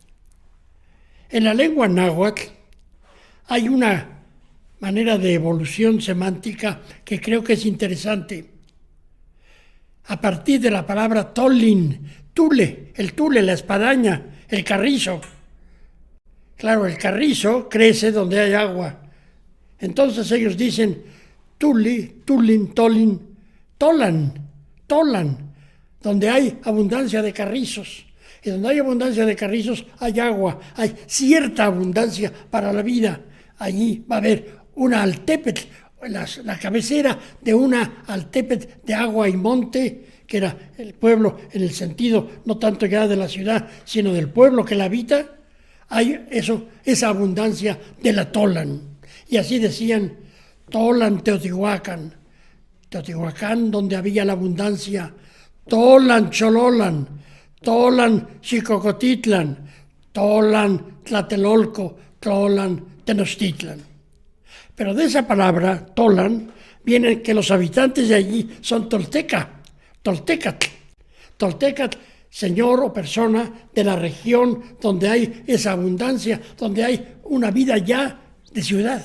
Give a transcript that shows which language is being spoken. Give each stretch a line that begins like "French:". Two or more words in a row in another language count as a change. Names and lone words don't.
Spanish: En la lengua náhuatl hay una manera de evolución semántica que creo que es interesante. A partir de la palabra tolin, tule, el tule, la espadaña, el carrizo. Claro, el carrizo crece donde hay agua. Entonces ellos dicen tuli, tulin, tolin, tolan, tolan, donde hay abundancia de carrizos. Y donde hay abundancia de carrizos hay agua, hay cierta abundancia para la vida. Allí va a haber una altépetl, la cabecera de una altépetl de agua y monte, que era el pueblo en el sentido no tanto ya de la ciudad, sino del pueblo que la habita. Hay esa abundancia de la Tolan. Y así decían, Tolan Teotihuacán. Teotihuacán, donde había la abundancia. Tolan Chololan. Tolan Xicocotitlan. Tolan Tlatelolco. Tolan Tenochtitlan. Pero de esa palabra, Tolan, viene que los habitantes de allí son toltecatl. Toltecatl, señor o persona de la región donde hay esa abundancia, donde hay una vida ya de ciudad.